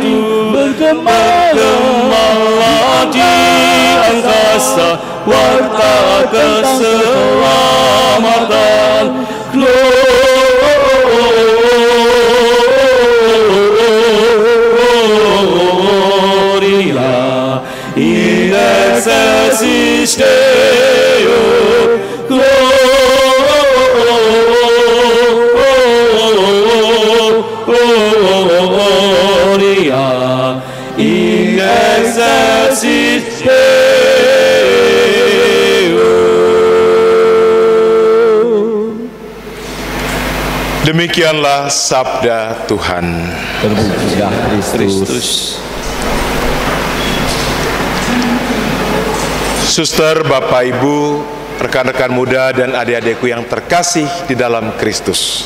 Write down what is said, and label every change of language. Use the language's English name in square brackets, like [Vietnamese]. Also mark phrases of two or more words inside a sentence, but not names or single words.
[Indonesian] bergemalah di angkasa warta keselamatan. [Latin] Gloria in excelsis Deo. In excelsis Deo. [Indonesian] Demikianlah sabda Tuhan. Terpujilah Kristus. Suster, Bapak, Ibu, rekan-rekan muda dan adik-adikku yang terkasih di dalam Kristus.